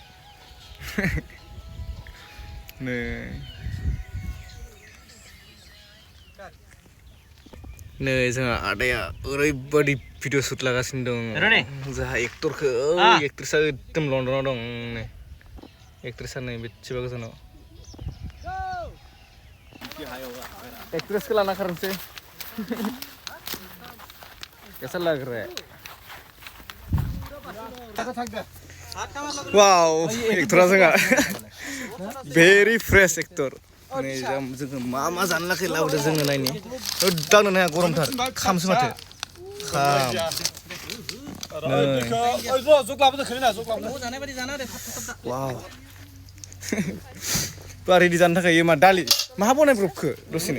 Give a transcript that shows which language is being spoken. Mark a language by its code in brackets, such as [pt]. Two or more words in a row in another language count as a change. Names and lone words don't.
[brx] नै जोंहा आदाया ओरैबायदि [en] video shoot [brx] लागासिनो दं जोंहा एक्टरखौ एक्ट्रेसा एकदम लन्डनाव दं नै एक्ट्रेसा नै बेसेबा गोजानाव एक्ट्रेसखौ लाना खारनोसै [hi] कैसा लग रहा है [brx] वाव एक्टरा जोंहा [en] very fresh actor [brx] नै जोङो मा जानो लाखै लाबोदो जोंनो नायनि दांनो हाया गरमथार खामसो माथो खाम वाव तो रेडि जानो थाखाय मा दालि माहा बनायब्रबखो दसेनो